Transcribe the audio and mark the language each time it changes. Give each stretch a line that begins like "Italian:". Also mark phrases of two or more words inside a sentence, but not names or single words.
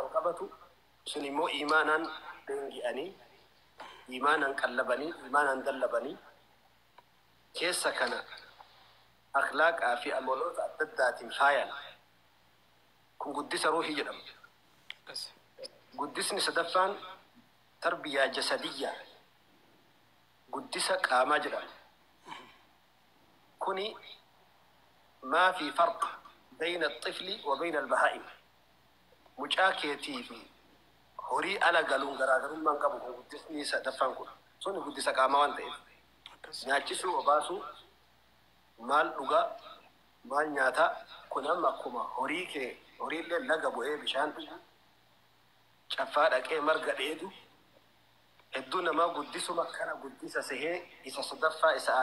Oromo: wal qabatu sun immoo iimaanaan deengi'anii iimaanaan qallabanii iimaanaan dallabanii keessa kana akhlaaqaa fi amaloota adda addaatiin faayan kun guddisa ruuxii jedhama guddisni sadaffaan
Arabic: تربية جسدية
Oromo: guddisa qaamaa jedhama kuni maa fi
Arabic: فرق بين الطفل وبين البهائم
Oromo: mucaa keetii fi horii ala galuun garaagarummaan qabu kun guddisni sadaffaan kun sun guddisa qaamaa waan ta'eef nyaachisuu obaasuu maal dhugaa maal nyaataa kun amma akkuma horiillee laga bu'ee bishaan dhugu caffaa dhaqee marga dheedu hedduu namaa guddisuma kana guddisa sehee isa sadaffaa isa